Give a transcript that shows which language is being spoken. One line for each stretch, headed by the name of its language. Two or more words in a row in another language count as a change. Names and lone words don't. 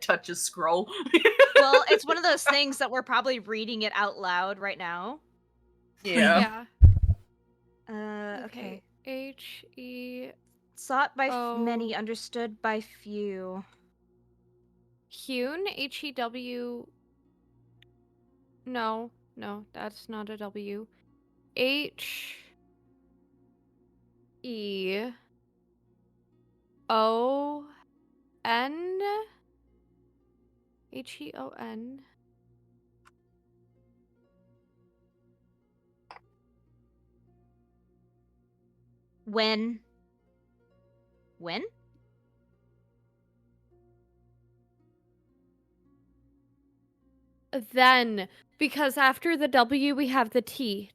English: Touch a scroll. Well, it's one of those things that we're probably reading it out loud right now. Yeah. Okay. H-E... Sought by Oh. many, understood by few. Hewn? H-E-W... No, that's not a W. H-E-O-N? H-E-O-N? When? Then, because after the W we have the T.